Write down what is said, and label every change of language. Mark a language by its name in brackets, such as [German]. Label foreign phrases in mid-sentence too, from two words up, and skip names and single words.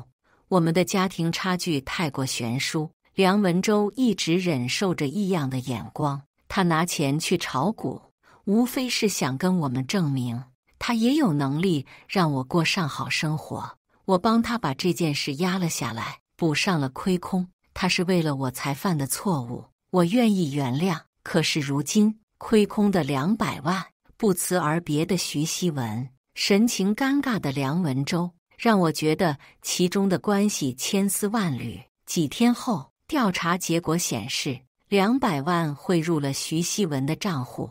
[Chinese] 我們的家庭差距太過懸殊，梁文洲一直忍受着異樣的眼光。他拿錢去炒股，無非是想跟我們證明，他也有能力讓我過上好生活。我幫他把這件事壓了下來，補上了虧空。他是為了我才犯的錯誤，我願意原諒。可是如今虧空的200萬，不辭而別的徐希文，神情尷尬的梁文洲，讓我覺得其中的關係千絲萬縷。幾天後，調查結果顯示，200萬匯入了徐希文的賬戶。